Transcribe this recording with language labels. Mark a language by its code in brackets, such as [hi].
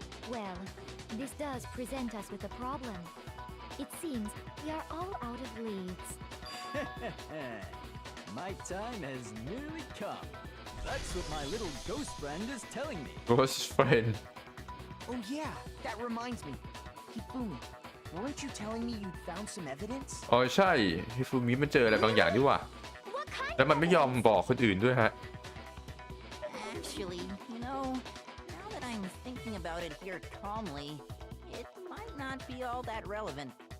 [en] Well, this does present us with a problem. It seems we are all out of leads. My time has nearly come. That's what my little ghost friend is telling me. Ghost friend. Oh yeah, that reminds me. Hifumi, weren't you telling me you'd found some evidence? [th] อ๋อใช่ฮิฟูมิมันเจออะไรบางอย่างนี่หว่า แล้วมันไม่ยอมบอกคนอื่นด้วยฮะ [en] Actually, now that I'm thinking about it here calmly, it might not be all that relevant.